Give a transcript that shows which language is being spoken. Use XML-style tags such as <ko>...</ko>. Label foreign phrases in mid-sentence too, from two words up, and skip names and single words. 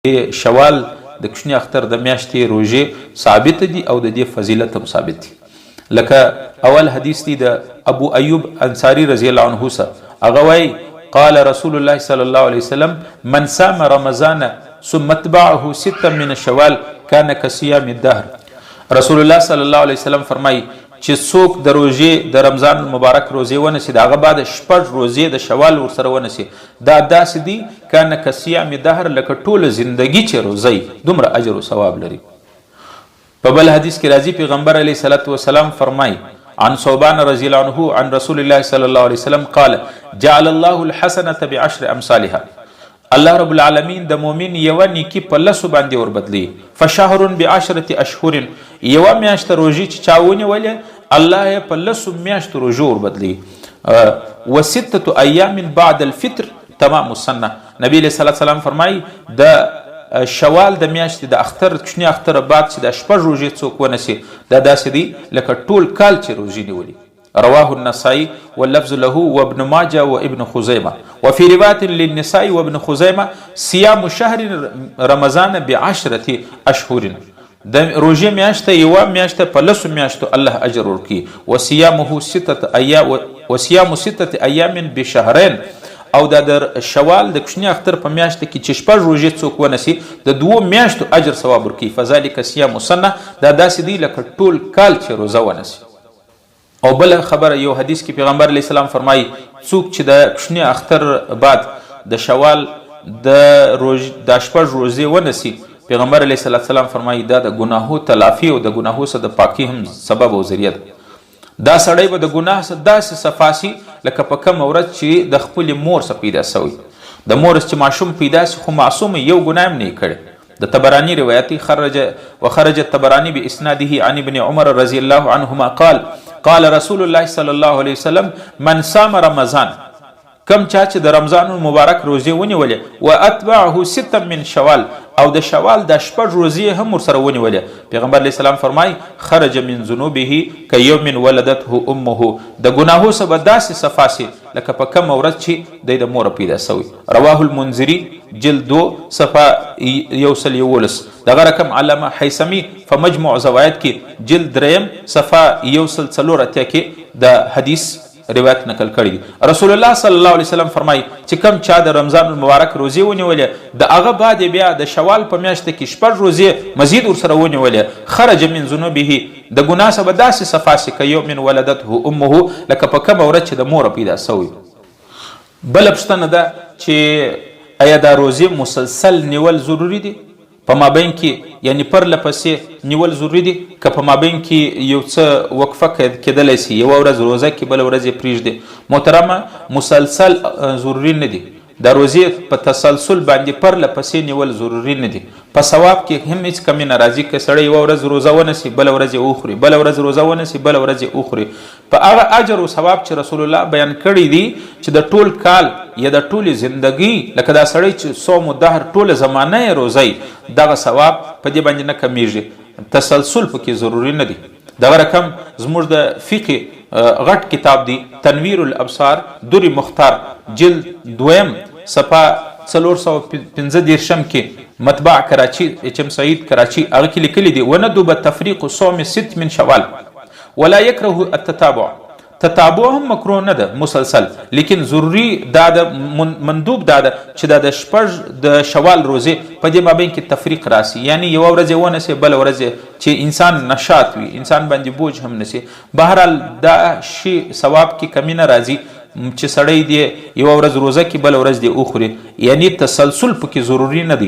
<ps>شوال د کوچني اختر د میاشتې روژې ثابت دي او د دې فضیلت هم ثابت دي. لکه اول حدیث دی د ابو ایوب انصاری</ps> <ar>رضی الله عنه</ar> <ps>څخه، هغه وایي</ps> <ar>قال رسول الله صلی الله علیه وسلم من صام رمضان ثم اتبعه ستا من شوال كان كصيام الدهر.</ar> <ps>رسول الله</ps> <ar>صلی الله علیه وسلم</ar> <ps>فرمایي چې څوک د روژې د رمضان مبارک روزې ونسي، د هغه بعد 6 روزې د شوال ورسره ونسي، دا داسې دي</ps> <ar>کانه کصیام دهر،</ar> <ps>لکه ټوله زندگی چې روزی دومره اجر او ثواب لري. په بل حدیث کې راځي پیغمبر</ps> <ar>علیه الصلاة والسلام</ar> <ps>فرمایي</ps> <ar>عن ثوبان رضی الله عنه عن رسول الله صلی الله علیه وسلم قال جعل الله الحسنة بعشر امثالها.</ar> <ps>الله</ps> <ar>رب العالمین</ar> <ps>د مؤمن یوه نیکي په 10 باندې وربدلي.</ps> <ar>فشهر بعشرة اشهر،</ar> <ps>یوه میاشت روژې چې چا ونیولې الله یې په 10 میاشتو روژو وربدلي.</ps> <ar>و6 ایام بعد الفطر تمام السنه.</ar> <ps>نبی</ps> <ar>علیه الصلاة والسلام</ar> <ps>فرمایي د شوال د میاشتې د اختر کوچني اختر بعد چې د 6 روژې څوک ونسي، دا داسې دي لکه ټول کال چې روژې نیولي.</ps> <ar>رواه النسائي واللفظ له وابن ماجه وابن خزيمة. وفي رواية للنسائي وابن خزيمة صيام شهر رمضان ب10 أشهر.</ar> <ps>د روژې میاشته یوه میاشته په 10 میاشتو الله اجر ورکړي.</ps> <ar>وصيام 6 أيام بشهرين.</ar> <ps>او د شوال د کوچني اختر په میاشته کې چې 6 روژې څوک ونسي د 2 میاشتو اجر ثواب ورکړي.</ps> <ar>فذلك صيام سنه،</ar> <ps>دا داسې دی لکه ټول کال چې روزه ونسي. او بل خبره یو حدیث کې پیغمبر</ps> <ar>علیه السلام</ar> <ps>فرمایي څوک چې د کوچني اختر بعد د شوال د 6 روزې ونسي، پیغمبر</ps> <ar>علیه السلام</ar> <ps>فرمایي دا د ګناهو تلافي او د ګناهو څخه د پاکي هم سبب او ذریعه ده. دا سړی به د ګناه څخه داسې صفاسي لکه په کومه ورځ چې د خپلې مور څخه پیدا سوی. د مور چې ماشوم پیدا سي خو معصوم یو ګناه هم نه کړی. د تبرانی روایتي</ps> <ar>خرج التبراني باسناده عن ابن عمر رضی الله عنهما قال رسول الله صلی الله علیه وسلم من صام رمضان، کم چا چې د رمضان مبارک روزې ونیولې، و اتبعه 6 من شوال، او د شوال د 6 روزې هم ورسره ونیولې، پیغمبر علیه السلام فرمای خرج من ذنوبه کیوم ولدته امه.</ar> <ps>د ګناهو څخه به داسې صفاسي لکه په کومه ورځ چې د مور پیدا سوی.</ps> <ar>رواه المنذري جلد 2 صفحه 111.</ar> <ps>دغه رقم علامه حیثمی په مجموع زوائد کې جلد 3 صفحه 144 کې د حدیث روایت نقل کړی. رسول الله</ps> <ar>صلی الله علیه وسلم</ar> <ps>فرمایي چې کم چا د رمضان المبارک روزې ونیولې، د هغه بعد بیا د شوال په میاشته کې 6 روزې مزید ورسره ونیولې،</ps> <ar>خرج من ذنوبه،</ar> <ps>د ګناه څخه به داسې صفاسي که</ps> <ar>یوم ولدته امه،</ar> <ps>لکه په کومه ورځ چې د مور پیدا سوی. بله پوښتنه ده چې آیا دا روزې مسلسل نیول ضروري دي؟ په مابین کې یعنی پرله پسې نیول ضروري دي که په مابین کې یو څه وقفه کېدلی سي، یوه ورځ روزه کې بله ورځ یې پرېږدي؟ محترمه مسلسل ضروري نه دي. دا روزې په تسلسل باندې پرله پسې نیول ضروري نه دي. په ثواب کې هم هیڅ کمی نه راځي که سړی یوه ورځ روزه ونسي بله ورځ یې وخوري، بله ورځ روزه ونسي بله ورځ یې وخوري. په هغه اجر او ثواب چې رسول الله بیان کړی دي چې د ټول کال یا د ټولې زندگی، لکه دا سړی چې</ps> <ar>صوم و دهر</ar> <ps>ټوله زمانه یې روزی، دغه ثواب په دې باندې نه کمیږي. تسلسل پکې ضروري نه دی. دغه رقم زموږ د فقه غټ کتاب دی تنویر الابصار در مختار جلد 2 صفحه 415 کې مطبع کراچی HM سعید کراچی، هغه کې لیکلي دي</ps> <ar>وندب تفریق صوم 6 من شوال ولا يكره التتابع.</ar> <ps>تتابع هم مکروه نه ده مسلسل، لیکن ضروری دا د مندوب دا ده چې دا د 6 د شوال روزې په دې مابین کې تفریق راسي، یعنی یوه ورځ یې ونسي بله ورځ چې انسان نشاط وي، انسان باندې بوج هم نسي. بهرحال دا شی ثواب کې کمی نه راځي چې سړی دی یوه ورځ روزه کې بله ورځ دی وخوري، یعنی تسلسل پکې ضروري نه دی.</ps>